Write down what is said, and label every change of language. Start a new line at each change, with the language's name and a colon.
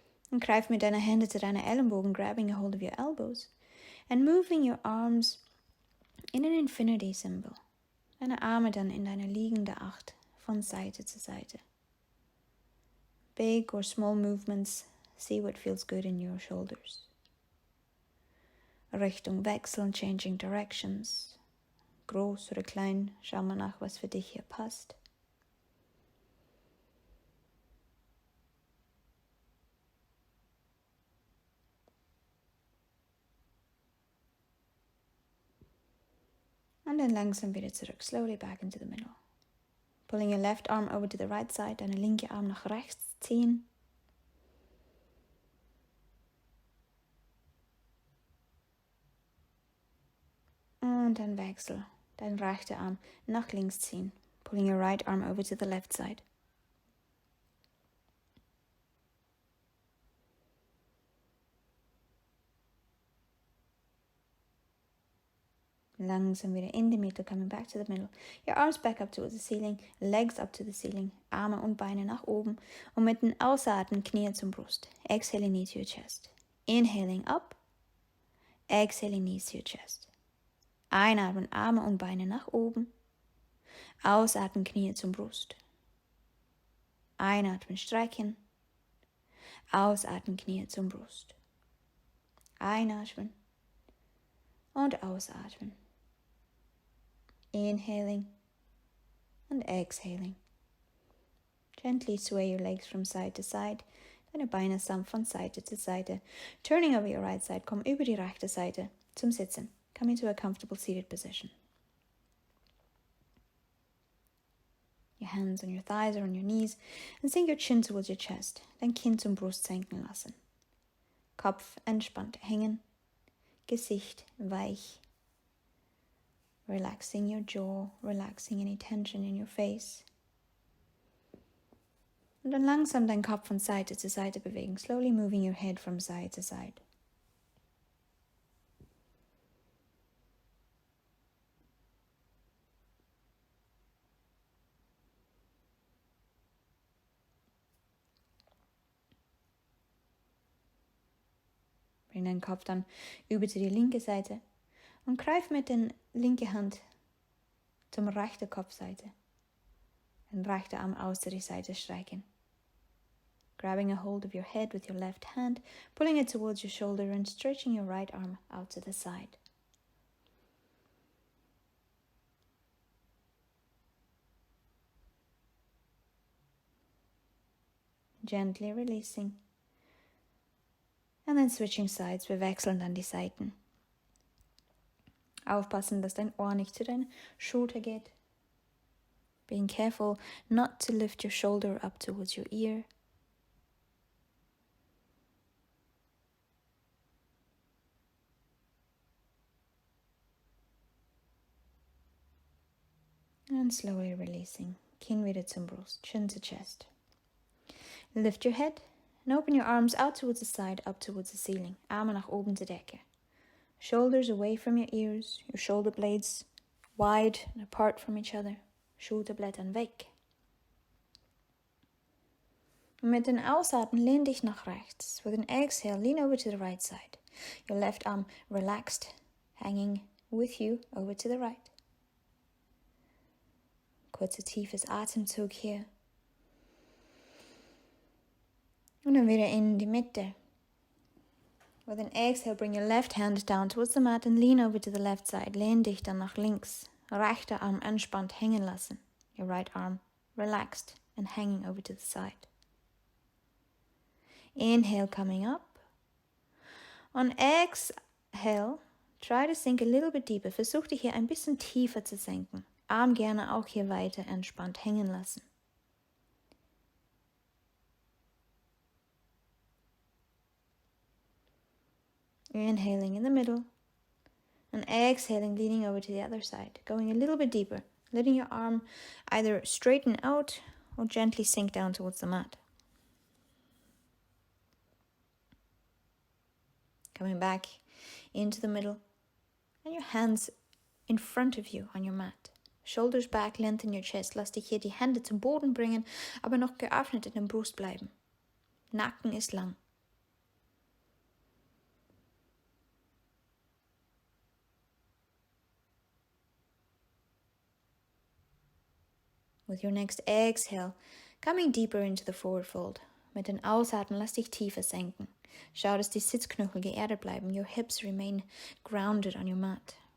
German: Und greif mit deiner Hände zu deiner Ellenbogen,
English: grabbing a hold of your elbows and moving your arms in an infinity symbol.
German: Deine Arme dann in deine liegende Acht von Seite zu Seite.
English: Big or small movements, see what feels good in your shoulders.
German: Richtung wechseln,
English: changing directions.
German: Groß oder klein, schau mal nach, was für dich hier passt. Und dann langsam wieder zurück,
English: slowly back into the middle. Pulling your left arm over to the right side,
German: deine linke Arm nach rechts ziehen. Und dann wechsel, dein rechter Arm nach links ziehen.
English: Pulling your right arm over to the left side.
German: Langsam wieder in die Mitte,
English: coming back to the middle. Your arms back up towards the ceiling, legs up to the ceiling,
German: Arme und Beine nach oben und mit dem Ausatmen Knie zum Brust.
English: Exhaling, knees to your chest. Inhaling up, exhaling, knees to your chest.
German: Einatmen, Arme und Beine nach oben. Ausatmen, Knie zum Brust. Einatmen, strecken. Ausatmen, Knie zum Brust. Einatmen und ausatmen.
English: Inhaling and exhaling. Gently sway your legs from side to side.
German: Deine Beine sanft von Seite zu Seite.
English: Turning over your right side,
German: komm über die rechte Seite zum Sitzen.
English: Come into a comfortable seated position. Your hands on your thighs or on your knees and sink your chin towards your chest.
German: Dein Kinn zum Brust senken lassen. Kopf entspannt hängen. Gesicht weich.
English: Relaxing your jaw, relaxing any tension in your face.
German: Und dann langsam deinen Kopf von Seite zu Seite bewegen,
English: slowly moving your head from side to side.
German: Bring deinen Kopf dann über zu die linke Seite und greif mit der linken Hand zum rechten Kopfseite. Den rechten Arm aus zu die Seite streichen.
English: Grabbing a hold of your head with your left hand, pulling it towards your shoulder and stretching your right arm out to the side. Gently releasing. And then switching sides,
German: wir wechseln dann die Seiten. Aufpassen, dass dein Ohr nicht zu deiner Schulter geht.
English: Being careful not to lift your shoulder up towards your ear. And slowly releasing.
German: Kinn wieder zum Brust,
English: chin to chest. Lift your head. And open your arms out towards the side, up towards the ceiling.
German: Arme nach oben zur Decke.
English: Shoulders away from your ears, your shoulder blades wide and apart from each other.
German: Schulterblättern weg. Und mit den Ausatmen lehn dich nach rechts.
English: With an exhale, lean over to the right side. Your left arm relaxed, hanging with you over to the right.
German: Kurzer tiefes Atemzug hier. Und dann wieder in die Mitte.
English: With an exhale, bring your left hand down towards the mat and lean over to the left side.
German: Lehn dich dann nach links. Rechter Arm entspannt hängen lassen.
English: Your right arm relaxed and hanging over to the side. Inhale, coming up. On exhale, try to sink a little bit deeper.
German: Versuch dich hier ein bisschen tiefer zu senken. Arm gerne auch hier weiter entspannt hängen lassen.
English: Inhaling in the middle and exhaling, leaning over to the other side, going a little bit deeper, letting your arm either straighten out or gently sink down towards the mat. Coming back into the middle and your hands in front of you on your mat. Shoulders back, lengthen your chest.
German: Lass dich hier die Hände zum Boden bringen, aber noch geöffnet in der Brust bleiben. Nacken ist lang.
English: With your next exhale, coming deeper into the forward fold.
German: Mit den Ausatmen lass dich tiefer senken. Schau, dass die Sitzknöchel geerdet bleiben.
English: Your hips remain grounded on your mat.